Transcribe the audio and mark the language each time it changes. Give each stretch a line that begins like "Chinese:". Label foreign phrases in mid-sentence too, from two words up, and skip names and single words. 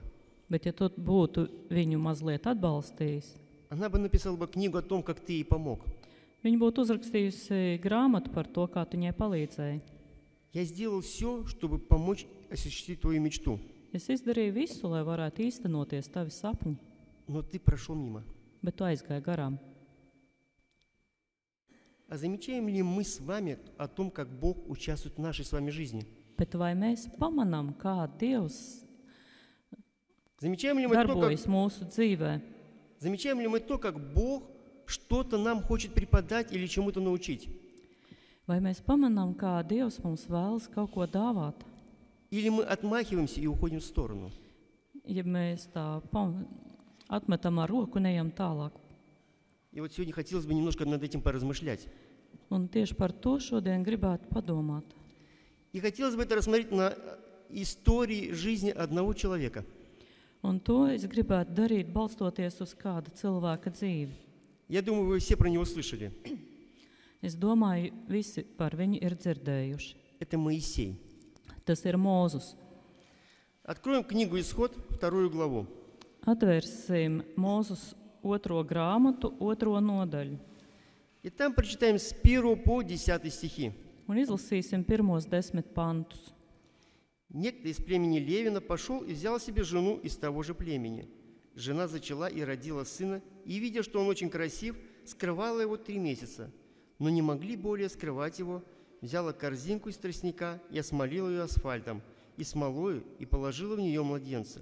Latvian: bet ja tu būtu viņu mazliet atbalstījis,
Russian: она бы написала бы книгу о том, как ты ей помог.
Latvian: viņa būtu uzrakstījusi grāmatu par to, kā tu viņai palīdzēji.
Russian: Я сделал все, чтобы помочь осуществить твою мечту.
Latvian: Es izdarīju visu, lai varētu īstenoties tavi sapņi.
Russian: но ты прошел мимо.
Latvian: bet tu aizgāji garām.
Russian: А замечаем ли мы с вами о том, как Бог участвует в нашей с вами жизни?
Latvian: Bet vai mēs pamanām, kā Dievs
Russian: Замечаем ли мы то,
Latvian: darbojas mūsu dzīvē?
Russian: замечаем ли мы то, как Бог что-то нам хочет преподать или чему-то научить?
Latvian: Vai mēs pamanām, kā Dievs mums vēlas kaut ko dāvāt?
Russian: Или мы отмахиваемся и уходим в сторону?
Latvian: Ja mēs tā atmetam ar roku un ejam tālāk.
Russian: И вот сегодня хотелось бы немножко над этим поразмышлять.
Latvian: Un tieši par to šodien gribētu padomāt.
Russian: И хотелось бы это рассмотреть на истории жизни одного человека.
Latvian: Un to es gribētu darīt, balstoties uz kāda cilvēka dzīvi.
Russian: Я думаю, вы все про него слышали.
Latvian: Es domāju, visi par viņu ir dzirdējuši.
Russian: Это Моисей.
Latvian: Tas ir Mūzus.
Russian: Откроем книгу «Исход», 2 главу.
Latvian: Atvērsim Mūzus 2. grāmatu, 2. nodaļu.
Russian: И там прочитаем с 1 по 10 стихи.
Latvian: Un izlasīsim pirmos 10 pantus.
Russian: Некто из племени Левина пошел и взял себе жену из того же племени. Жена зачала и родила сына, и, видя, что он очень красив, скрывала его 3 месяца. Но не могли более скрывать его, взяла корзинку из тростника и осмолила ее асфальтом, и смолою, и положила в нее младенца.